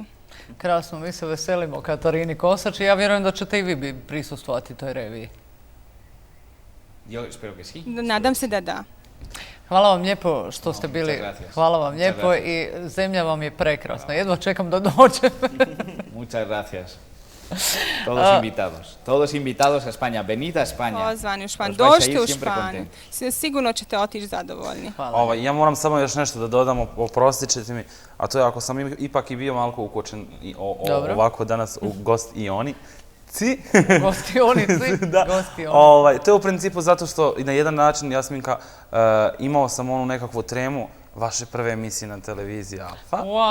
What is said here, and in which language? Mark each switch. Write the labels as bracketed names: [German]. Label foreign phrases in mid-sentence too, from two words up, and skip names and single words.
[Bosnian] Krasno, mi se veselimo Katarini Kosač i ja vjerujem da ćete i vi prisustvovati toj reviji. Nadam se da da. Hvala vam lijepo što ste bili. Hvala vam lijepo i zemlja vam je prekrasna. Jedva čekam da dođem. [Spanish] Muchas gracias. Todos invitados a España. Venid a España. [Bosnian] Pozvani u Španiju. Dođite u Španiju. Sigurno ćete otići zadovoljni. Ja moram samo još nešto da dodam, oprostit ćete mi, a to je ako sam ipak i bio malo ukočen ovako danas u gostioni. Gostionici. To je u principu zato što i na jedan način, Jasminka, imao sam onu nekakvu tremu vaše prve emisije na televiziji Alfa.